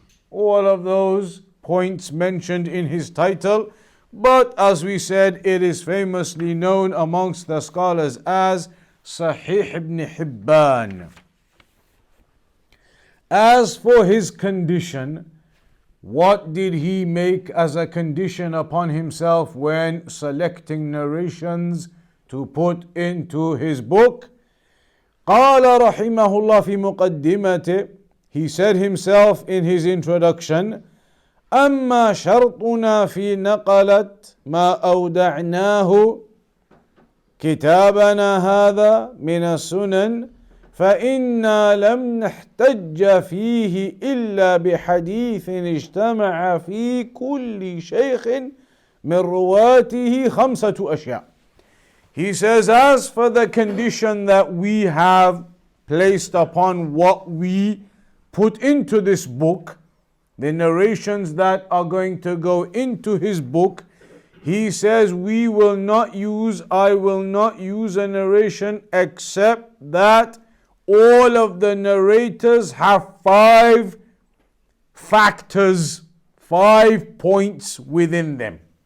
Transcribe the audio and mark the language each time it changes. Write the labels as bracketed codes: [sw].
[en] All of those points mentioned in his title, but as we said, it is famously known amongst the scholars as Sahih Ibn Hibban. As for his condition, what did he make as a condition upon himself when selecting narrations to put into his book? [ar] قال رحمه الله في مقدمته, [en] he said himself in his introduction, [ar] أما شرطنا في نقلة ما أودعناه كتابنا هذا من السنن فإنا لم نحتج فيه إلا بحديث اجتمع في كل شيخ من رواته 5 أشياء. [en] He says, as for the condition that we have placed upon what we put into this book, the narrations that are going to go into his book, he says, I will not use a narration except that all of the narrators have 5 factors, 5 points within them.